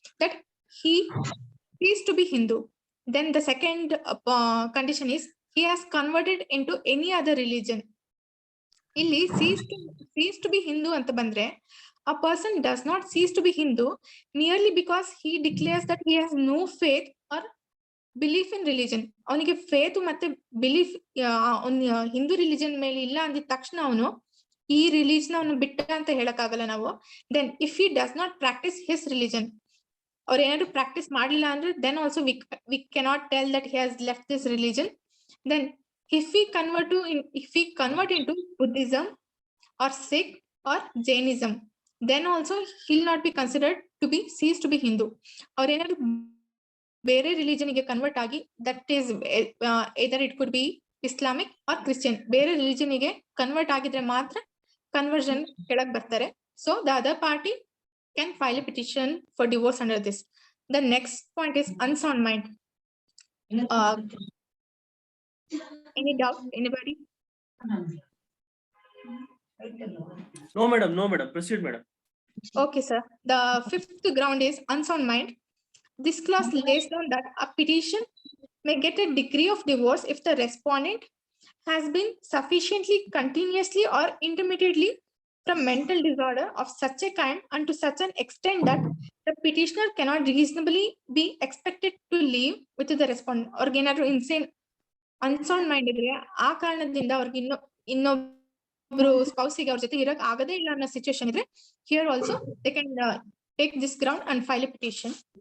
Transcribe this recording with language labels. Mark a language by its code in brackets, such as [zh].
[en] That he ceased to be Hindu. Then the second condition is he has converted into any other religion. [kn] ಇಲ್ಲಿ [en] cease to be Hindu [kn] ಅಂತ ಬಂದ್ರೆ [en] a person does not cease to be Hindu merely because he declares that he has no faith or belief in religion. [kn] ಅವನಿಗೆ faith ಮತ್ತೆ belief Hindu religion ಮೇಲೆ ಇಲ್ಲ ಅಂದಿದ ತಕ್ಷಣ ಅವನು ಈ ರಿಲಿಜನ್ ಅವನು ಬಿಟ್ಟ ಅಂತ ಹೇಳಕ್ಕಾಗಲ್ಲ ನಾವು. [en] then if he does not practise his religion, [kn] ಅವ್ರು ಏನಾದ್ರು ಪ್ರಾಕ್ಟಿಸ್ ಮಾಡಲಿಲ್ಲ ಅಂದ್ರೆ [en] Then also we cannot tell that he has left this religion. Then if he convert into Buddhism or Sikh or Jainism, then also he'll not be considered to be ceased to be Hindu. [kn] Or ಏನಾದ್ರು ಬೇರೆ religion ಗೆ convert ಆಗಿ, [en] that is either it could be Islamic or Christian, [kn] ಬೇರೆ religion ಗೆ convert ಆಗಿದ್ರೆ ಮಾತ್ರ conversion ಕೆಳಗೆ ಬರ್ತಾರೆ. [en] So the other party can file a petition for divorce under this. The next point is unsound mind. Any doubt? Anybody? No madam. Proceed, madam. Okay, sir. The fifth ground is unsound mind. This clause lays down that a petition may get a decree of divorce if the respondent has been sufficiently continuously or intermittently from mental disorder of such a kind and to such an extent that the petitioner cannot reasonably be expected to live with the respondent. [kn] ಅವ್ರಿಗೆ ಏನಾದ್ರು unsound mind ಇದ್ರೆ ಆ ಕಾರಣದಿಂದ ಅವ್ರಿಗೆ ಇನ್ನೊಬ್ರು ಸ್ಪೌಸಿಗೆ ಅವ್ರ ಜೊತೆ ಇರಕ್ ಆಗದೇ ಇಲ್ಲ ಅನ್ನೋ ಸಿಚುವೇಶನ್ ಇದ್ರೆ, [en] Here also they can take this ground and file a petition.